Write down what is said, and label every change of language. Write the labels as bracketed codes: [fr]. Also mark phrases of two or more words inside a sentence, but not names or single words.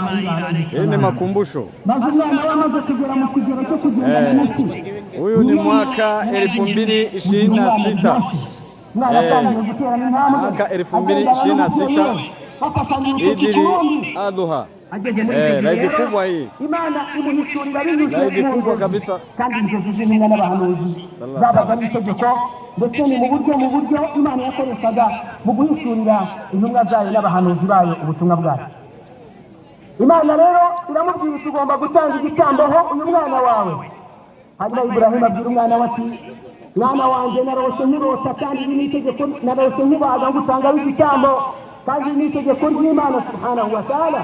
[sw] Hii ni makumbusho. Huyu ni mwaka 2026. Mwaka 2026. Idil Adha. Laidi kubwa hii. Laidi kubwa kabisa. [rw] Kandi inzozi z'intumwa n'abahanuzi zabaga ari itegeko, ndetse ni mu buryo Imana yakoreshaga mu guhishurira intumwa zayo n'abahanuzi bayo ubutumwa bwayo. Imana rero iramubwira tugomba gutanga igitambo ho uyu mwana wawe. Hanyuma Ibrahim abwira umwana we ati, mwana wanjye narose nkirota kandi ni itegeko, narose nkibaga ngutanga igitambo kandi ni itegeko ry'Imana [ar] سبحانه وتعالى.